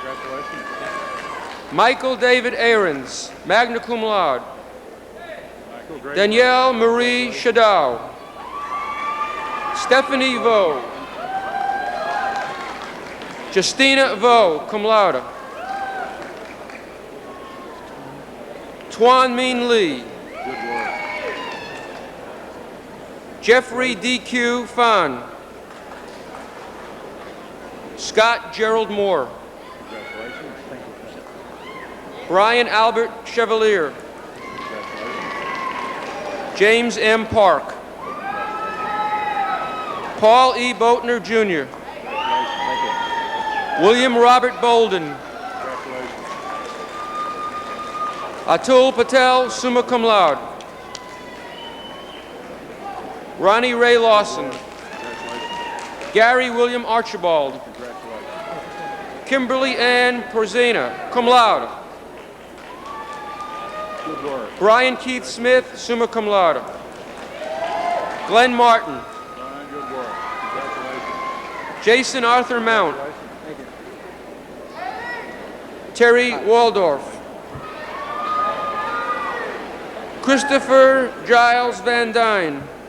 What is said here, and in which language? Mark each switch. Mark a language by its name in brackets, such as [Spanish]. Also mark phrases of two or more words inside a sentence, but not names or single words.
[English] Michael David Ahrens, [Latin] magna cum laude. [English] Danielle Marie Shadow. Stephanie Vo. Justina Vo, [Latin] cum laude. [English] Tuan Min Lee. Jeffrey D.Q. Fan. Scott Gerald Moore. Brian Albert Chevalier. James M. Park. Paul E. Boatner, Jr. William Robert Bolden. Atul Patel, [Latin] summa cum laude. [English] Ronnie Ray Lawson. Gary William Archibald. Kimberly Ann Porzena, [Latin] cum laude. [English] Brian Keith Smith, [Latin] summa cum laude. [English] Glenn Martin. Jason Arthur Mount. Terry Waldorf. Christopher Giles Van Dyne.